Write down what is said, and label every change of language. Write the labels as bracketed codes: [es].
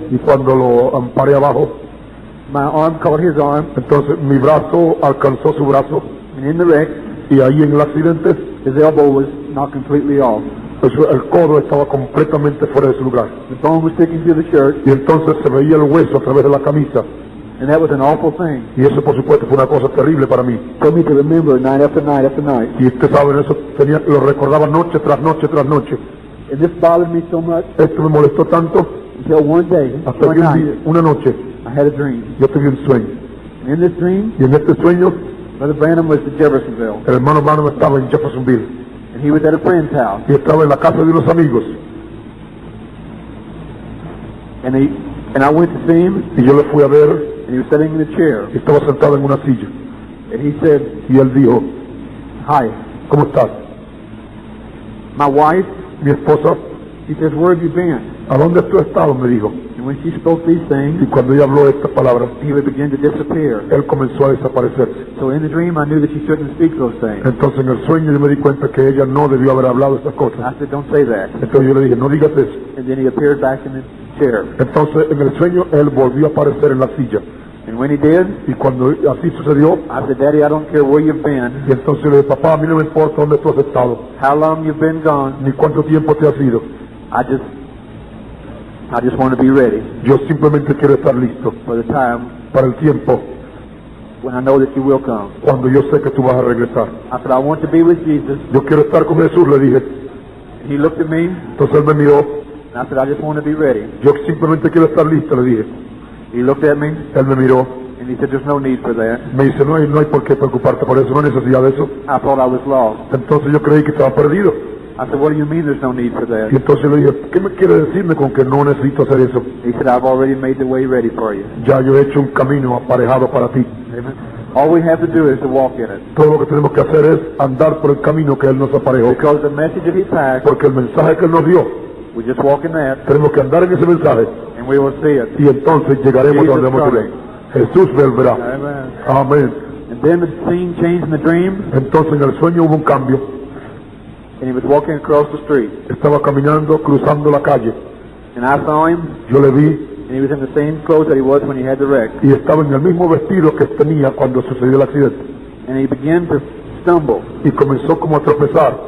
[es] Y cuando lo amparé abajo, [en] my arm caught his arm, [es] entonces mi brazo alcanzó su brazo. [en] and in the wreck, [es] Y ahí en el accidente, [en] his elbow was knocked completely off. [es] pues, el codo estaba completamente fuera de su lugar. [en] The bone was sticking through the shirt, [es] Y entonces se veía el hueso a través de la camisa. [en] and that was an awful thing [es] Y eso, por supuesto, fue una cosa terrible para mí. [en] for me to remember night after night after night. [es] Y usted sabe, eso lo recordaba noche tras noche tras noche. [en] And this bothered me so much [es] Esto me molestó tanto [en] until one day, [es] hasta [en] one [es] que [en] night, [es] una noche [en] I had a dream. [es] yo tuve un sueño. [en] And in this dream, [es] Y en este sueño, [en] Brother Branham was at Jeffersonville, [es] el hermano Branham estaba en Jeffersonville. [en] and he was at a friend's house, [es] Y estaba en la casa de unos amigos. [en] and I went to see him, [es] Y yo le fui a ver [en] and he was sitting in a chair, [es] y estaba sentado en una silla. [en] and he said, [es] Y él dijo, [en] "Hi, [es] ¿cómo estás? [en] my wife." [es] Mi esposa, [en] He says, "Where have you been?" [es] ¿a dónde tú has estado? Me dijo. [en] And when she spoke these [es] Y [en] things, [es] cuando ella habló estas palabras, [en] he would begin to disappear. [es] él comenzó a desaparecerse. [en] So in the dream, I knew that she shouldn't speak those things. [es] Entonces en el sueño yo me di cuenta que ella no debió haber hablado esas cosas. [en] I said, "Don't say that." [es] Entonces yo le dije, no digas eso. [en] And then he appeared back in the chair. [es] Entonces en el sueño él volvió a aparecer en la silla. [en] And when he did, [es] Y cuando así sucedió, [en] I said, "Daddy, I don't care where you've been, [es] y entonces le dije, papá, a mí no me importa dónde tú has estado, [en] how long you've been gone. [es] ni cuánto tiempo te has ido. [en] I just want to be ready [es] Yo simplemente quiero estar listo [en] for the time [es] para el tiempo [en] when I know that you will come." [es] cuando yo sé que tú vas a regresar. [en] I said, "I want to be with Jesus." [es] Yo quiero estar con Jesús, le dije. [en] And he looked at me, [es] Entonces él me miró. [en] and I said, "I just want to be ready." [es] Yo simplemente quiero estar listo, le dije. [en] He looked at me, [es] Él me miró. [en] and he said, "There's no need for that." [es] Me dice, no hay por qué preocuparte por eso, no hay necesidad de eso. [en] I thought I was lost. [es] Entonces yo creí que estaba perdido. [en] I said, "What do you mean there's no need for that?" [es] Y entonces le dije, ¿qué me quiere decirme con que no necesito hacer eso? [en] He said, "I've already made the way ready for you." [es] Ya yo he hecho un camino aparejado para ti. [en] Amen. All we have to do is to walk in it. [es] Todo lo que tenemos que hacer es andar por el camino que Él nos aparejó. [en] Because the message that he passed, [es] Porque el mensaje que Él nos dio, [en] we just walk in that, [es] tenemos que andar en ese mensaje. [en] and we will see it. [es] Y entonces llegaremos [en] Jesus [es] donde hemos de [en] coming. [es] Jesús volverá. [en] Amen. [es] Amén. [en] And then the scene changed in the dream, [es] Entonces en el sueño hubo un cambio. [en] and he was walking across the street. [es] Estaba caminando, cruzando la calle. [en] And I saw him, [es] Yo le vi, [en] And he was in the same clothes that he was when he had the wreck. [es] y estaba en el mismo vestido que tenía cuando sucedió el accidente. [en] And he began to stumble, [es] Y comenzó como a tropezar,